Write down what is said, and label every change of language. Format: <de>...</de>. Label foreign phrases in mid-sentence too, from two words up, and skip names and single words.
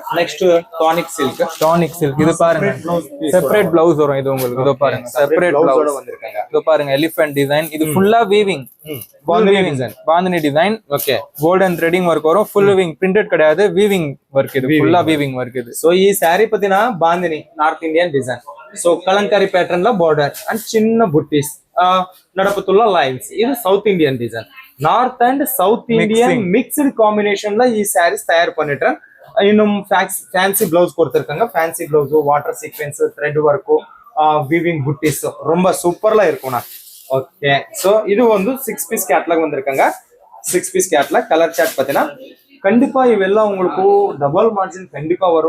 <en>next tonic silk.</en> <ta>இது பாருங்க</ta> <en>separate blouse</en> <ta>வரும். இது உங்களுக்கு இதோ பாருங்க</ta> <en>separate blouseோட</en> <ta>வந்திருக்காங்க. இதோ பாருங்க</ta> <en>elephant design.</en> <ta>இது ஃபுல்லா</ta> <en>weaving bandhini design. okay golden threading work வரும். full weaving printed கிடையாது weaving work.</en> <ta>இது ஃபுல்லா வீவிங் ஒர்க். இது சோ</ta> <te>ఈ సారీ పతినా బాందిని</te> <en>North Indian design.</en> <te>సో కలంకారీ ప్యాటర్న్ లో</te> <en>border and</en> <te>చిన్న బుట్టీస్ నడపతుల్ల లైన్స్.</te> <en>ఇది South Indian design. North and South Indian mixed combination</en> <te>లో ఈ సారీస్ తయారు பண்ணிட்டேன்.</te> <ta>இன்னும்</ta> <en>fancy blouse</en> <ta>கொடுத்திருக்காங்க.</ta> <en>fancy blouse water sequence thread work weaving buttis</en> <ta>ரொம்ப சூப்பர்ல இருக்கும்ண்ணா.</ta> <en>okay so</en> <ta>இது வந்து</ta> <en>6 piece catalogue</en> <ta>வந்திருக்காங்க.</ta> <en>6 piece catalogue colour chart</en> <ta>பார்த்தீங்கன்னா கண்டிப்பா இவெல்லாம் உங்களுக்கு</ta> <en>double margin</en> <ta>கண்டிப்பா வரும்.</ta>